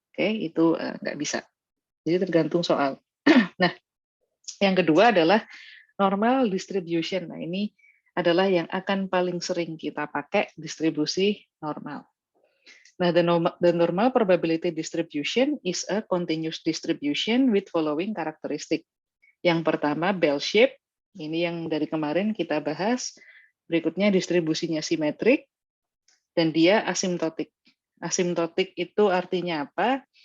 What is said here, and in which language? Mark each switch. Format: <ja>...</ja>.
<id>Oke, itu nggak bisa. Jadi tergantung soal. Nah, yang kedua adalah normal distribution. Nah, ini adalah yang akan paling sering kita pakai distribusi normal.</id> <en>Nah, the normal probability distribution is a continuous distribution with following characteristic.</en> <id>Yang pertama, bell shape. Ini yang dari kemarin kita bahas. Berikutnya distribusinya simetrik. Dan dia asimptotik. Asimptotik itu artinya apa?</id>